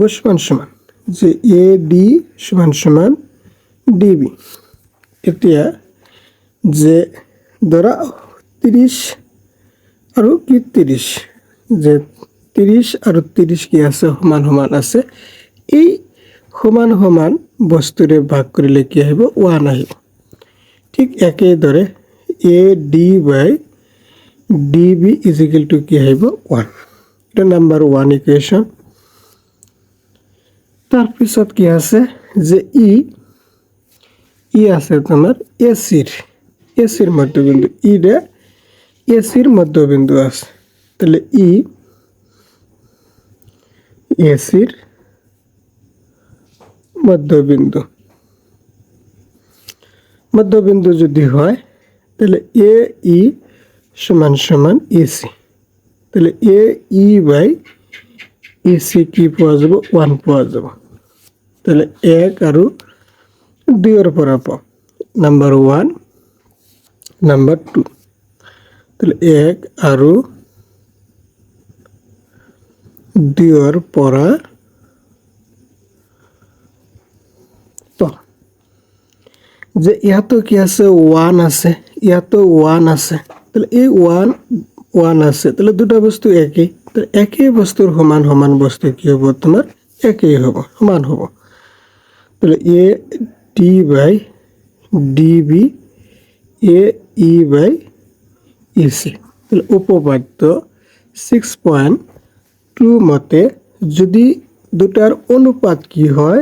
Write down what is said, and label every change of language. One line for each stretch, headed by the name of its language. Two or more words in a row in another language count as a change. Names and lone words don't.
Assamese: সমান সমান, যে এ ডি সমান সমান ডিবি। এতিয়া যে ধরা 30 আর কি 30, যে 30 আর 30 কি আছে? সমান সমান আছে। এই সমান সমান বস্তুৰে ভাগ কৰিলে কি আহিব? 1 আহিব। ঠিক একেদৰে
English: A D by D B is equal to
Assamese: কি আহিব? 1। এটা
English: number 1 equation.
Assamese: তাৰপিছত কি আছে? যে ই আছে তোমাৰ এচিৰ মধ্যবিন্দু।
Bangla: ইৰে এচির মধ্যবিন্দু আছে, তাহলে এসির মধ্যবিন্দু যদি হয় তাহলে এ ই সমান সমান এসি। তাহলে
English: A E by AC
Bangla: কি পাওয়া যাব? 1 পাওয়া যাব।
Assamese: তাহলে 1 আর 2 পৰা পাওঁ, নাম্বার 1 নাম্বার 2। তাহলে 1 আর 2 পৰা পাওঁ। যে ইয়াতো কি আছে? 1 আছে, ইয়াতো 1 আছে। তাহলে এই 1 আছে, তাহলে দুটা বস্তু একই।
Bangla: তাহলে একই বস্তুর সমান সমান বস্তু কি হ'ব?
Assamese: তোমার একই হ'ব, সমান হ'ব। তাহলে
English: A D by D B A E by E C.
Bangla: তাহলে উপপাদ্য 6.2 মতে যদি দুটার অনুপাত কি হয়?